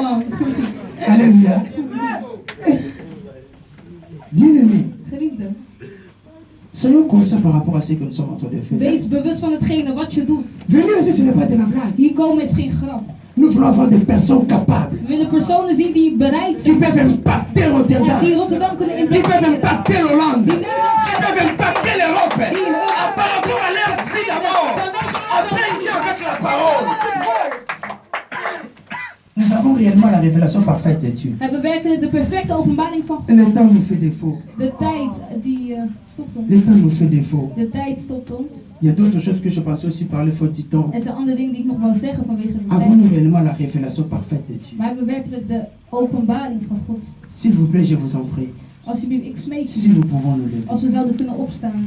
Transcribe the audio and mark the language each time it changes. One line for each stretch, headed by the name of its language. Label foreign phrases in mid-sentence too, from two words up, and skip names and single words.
Dutch: Gewoon.
French: Alléluia. Bien-aimés,
Dutch: Geliefde,
French: soyons conscients par rapport à ce que nous sommes en train de faire.
Dutch: wees bewust van hetgene wat je doet.
French: Venir ici, ce n'est pas de la blague.
Dutch: Hier komen is geen grap.
French: Nous voulons avoir des personnes capables
Dutch: We willen personen zien die bereid
French: qui
Dutch: zijn.
French: peuvent impacter
Dutch: En Rotterdam, die Rotterdam kunnen
French: qui peuvent
Dutch: impacteren.
French: impacter l'Hollande,
Dutch: Die
French: qui
Dutch: Nederland
French: peuvent impacter l'Europe. Par rapport à leur vie d'abord. Après, il vient avec la parole. Nous avons réellement la révélation parfaite de Dieu.
Dutch: hebben werkelijk de perfecte openbaring van God.
French: Le temps nous fait défaut.
Dutch: De tijd die stopt ons.
French: Le temps nous fait défaut.
Dutch: De tijd stopt ons.
French: Il y a d'autres choses que je pensais aussi parler faute du temps.
Dutch: Er zijn andere dingen die ik nog wil zeggen vanwege de
French: Avons-nous
Dutch: tijd.
French: réellement la révélation parfaite de Dieu?
Dutch: Maar hebben we werkelijk de openbaring van God.
French: S'il vous plaît, je vous en prie.
Dutch: Alsjeblieft, ik smeek
French: Si
Dutch: u.
French: nous pouvons nous lever.
Dutch: Als we zouden kunnen opstaan.